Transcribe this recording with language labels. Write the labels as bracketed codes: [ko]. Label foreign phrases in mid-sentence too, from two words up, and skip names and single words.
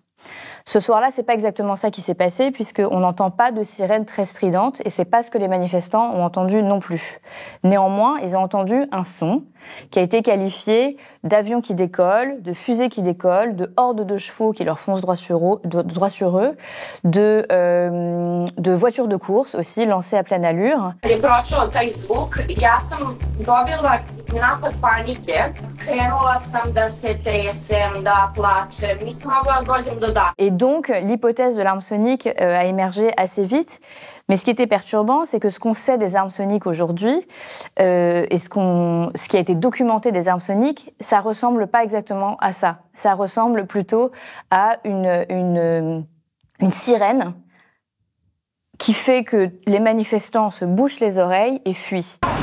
[fr] Ce soir-là, c'est pas exactement ça qui s'est passé, puisqu'on n'entend pas de sirène très stridente, et c'est pas ce que les manifestants ont entendu non plus. Néanmoins, ils ont entendu un son qui a été qualifié d'avion qui décolle, de fusée qui décolle, de horde de chevaux qui leur foncent droit sur eux, de voitures de course aussi lancées à pleine allure. [sr] Je prošao taj zvuk, ja sam dobila napad panike, krenula sam da se tresem, da plačem, nisam mogla da dođem do da. [fr] Et donc, l'hypothèse de l'arme sonique a émergé assez vite. Mais ce qui était perturbant, c'est que ce qu'on sait des armes soniques aujourd'hui, et ce qui a été documenté des armes soniques, ça ressemble pas exactement à ça. Ça ressemble plutôt à une sirène qui fait que les manifestants se bouchent les oreilles et fuient.